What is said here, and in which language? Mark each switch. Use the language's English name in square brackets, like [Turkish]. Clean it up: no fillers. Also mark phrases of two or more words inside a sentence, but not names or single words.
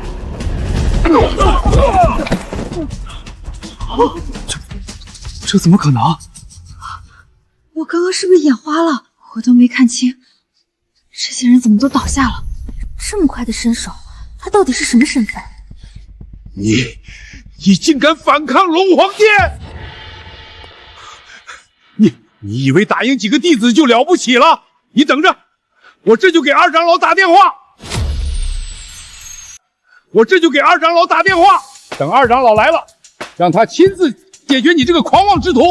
[Chinese] 這怎麼可能？我剛剛是不是眼花了？我都沒看清，這些人怎麼都倒下了？這麼快的身手，他到底是什麼身份？你竟敢反抗龍皇殿！你以為打贏幾個弟子就了不起了？你等着，我這就給二長老打電話。等二長老來了，讓他親自解決你這個狂妄之徒。